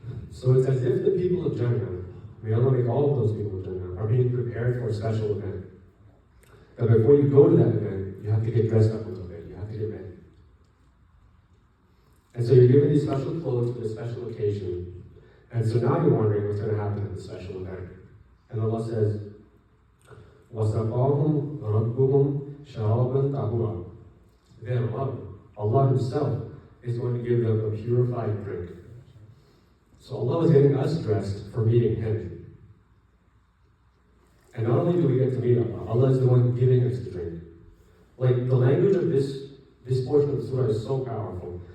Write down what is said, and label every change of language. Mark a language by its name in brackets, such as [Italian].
[English] So it's as if the people of Jannah, may Allah make all of those people of Jannah, are being prepared for a special event. That before you go to that event, you have to get dressed up a little bit, you have to get ready. And so you're given these special clothes for the special occasion. And so now you're wondering what's going to happen at the special event. And Allah says, [Arabic] وَسَقَاهُمْ رَبُّهُمْ شَرَابًا طَهُورًا. [English] Their Lord, Allah Himself, is going to give them a purified drink. So Allah is getting us dressed for meeting Him. And not only do we get to meet Allah, Allah is the one giving us the drink. Like, the language of this portion of the surah is so powerful.